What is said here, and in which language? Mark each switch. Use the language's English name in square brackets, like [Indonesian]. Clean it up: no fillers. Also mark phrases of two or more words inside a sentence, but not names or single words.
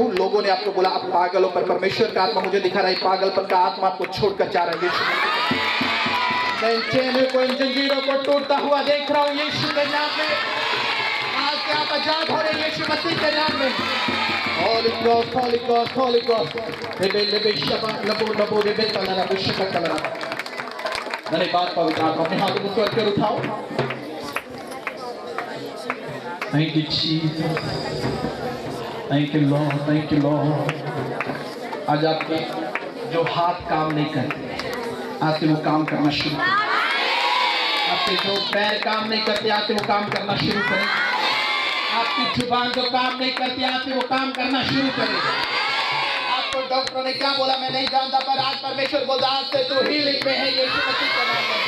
[Hindi] लोगों ने आपको बोला आप पागल हो, पर परमेश्वर का आत्मा मुझे दिखा रहा है पागलपन का आत्मा आपको छोड़कर जा रहा है यीशु। मैं इन चेनों को, इन जंजीरों को टूटता हुआ देख रहा हूँ यीशु के नाम में। आज से आप आजाद हो रहे यीशु मसीह के नाम में। [English] Holy Ghost, Holy Ghost, Holy Ghost. Lebe shaba labo labo lebe talana bushka talana. [Hindi] मैंने बात पवित्र आत्मा अपने हाथों को स्वर्ग पर उठाओ। [English] Thank you Jesus. Thank you Lord, thank you Lord. [Hindi] आज आपके जो हाथ काम नहीं करते, आज से वो काम करना शुरू करें। आपके जो पैर काम नहीं करते, आज से वो काम करना शुरू करें। आपकी जुबान जो काम नहीं करती, आज से वो काम करना शुरू करें। आपको डॉक्टर ने क्या बोला मैं नहीं जानता, पर आज परमेश्वर बोला आज से तू हीलिंग में है यीशु मसीह के नाम में।